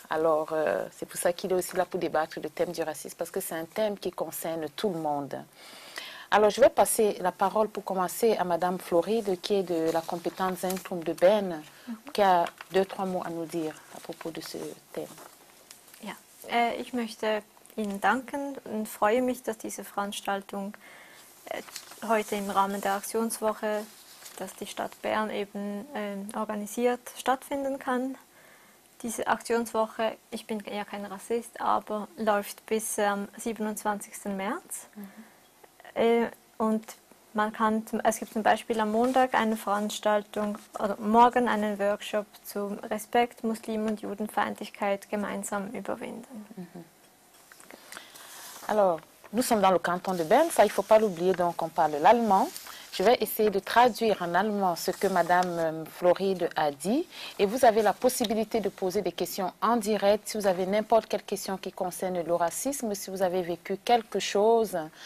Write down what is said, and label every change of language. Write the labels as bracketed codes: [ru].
[fr] Alors, c'est pour ça qu'il est aussi là pour débattre le thème du racisme, parce que c'est un thème qui concerne tout le monde. Alors, je vais passer la parole pour commencer à Madame Floride, qui est de la Kompetenzzentrum de Berne, qui a 2-3 mots à nous dire à propos de ce thème. [de] Ja, ich möchte Ihnen danken und freue mich, dass diese Veranstaltung heute im Rahmen der Aktionswoche, dass die Stadt Bern eben organisiert, stattfinden kann. Diese Aktionswoche, ich bin ja kein Rassist, aber läuft bis am 27. März. Und es gibt zum Beispiel am Montag eine Veranstaltung, oder morgen einen Workshop zum Respekt, Muslim- und Judenfeindlichkeit gemeinsam überwinden. [fr] Alors, nous sommes dans le canton de Berne, ça il ne faut pas l'oublier, donc on parle l'allemand. Je vais essayer de traduire en allemand ce que Madame Floride a dit et vous avez la possibilité de poser des questions en direct si vous avez n'importe quelle question qui concerne le racisme, si vous avez vécu quelque chose.